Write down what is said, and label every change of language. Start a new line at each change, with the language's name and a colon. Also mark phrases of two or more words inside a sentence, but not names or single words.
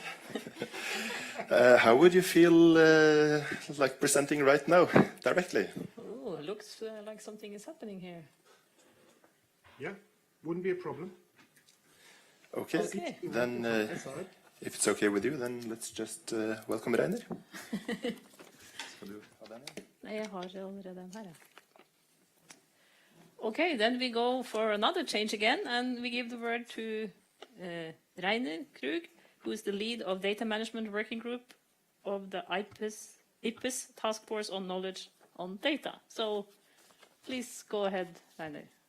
English: How would you feel like presenting right now, directly? Oh, it looks like something is happening here. Yeah. Wouldn't be a problem. Okay, Okay. then if it's okay with you, then let's just welcome Reiner.
Norwegian: Skal du ha den? Nei, jeg har allerede den her.
English: Okay, then we go for another change again, and we give the word to Reiner Krug, who is the lead of Data Management Working Group of the IPBES Task Force on Knowledge on Data. So please go ahead, Reiner.